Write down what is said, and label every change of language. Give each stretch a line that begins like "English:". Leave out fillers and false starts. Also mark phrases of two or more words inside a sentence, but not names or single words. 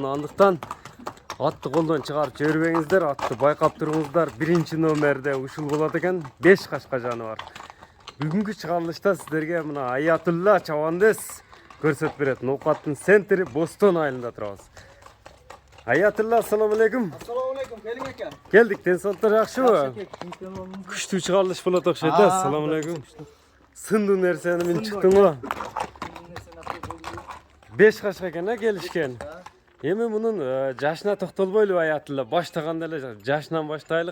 Kyrgyz: Андыктан атты колдон чыгарып жибербеңиздер, атты байкап туруңуздар. 1-номерде ушул болот экен, 5 кашка жаны бар. Бүгүнкү чыгарылышта сиздерге мына Аятулла чабандес көрсөтүп берет. Ноқаттын центри Бостон айылында турабыз. Аятулла, ассаламу алейкум.
Uzbek: Assalomu alaykum, keling aka.
Kyrgyz: Келдик, денсаулыктар жакшыбы?
Uzbek: Yaxshi.
Kyrgyz: Күчтүү чыгарылыш болот окшойт да. Ассаламу алейкум. Сындуу нерсени мен чыктыңбы? 5 кашка экен, келишкен. Эми мунун жашына токтолбойлу Аятулла. Баштаганда эле жашынан баштайлы.